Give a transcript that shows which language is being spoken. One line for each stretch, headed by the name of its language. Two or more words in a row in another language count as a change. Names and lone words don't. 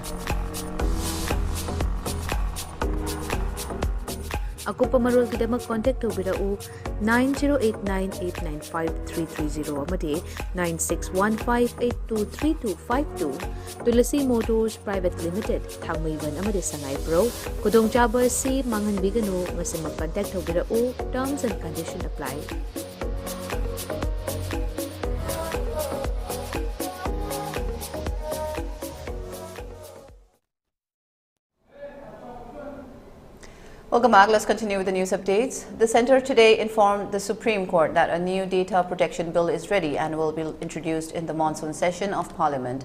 Manipuri: Akupa marul kidamak contact tobirau 9089895330 amadi 9615823252 Tulasi Motors Private Limited Thangmaiban amadi Sangai Pro Kudong Chaba si mangan bigano ngasi mag-contact tobirau
English: terms and condition apply. Welcome back. Let's continue with the news updates. The Centre today informed the Supreme Court that a new data protection bill is ready and will be introduced in the monsoon session of Parliament.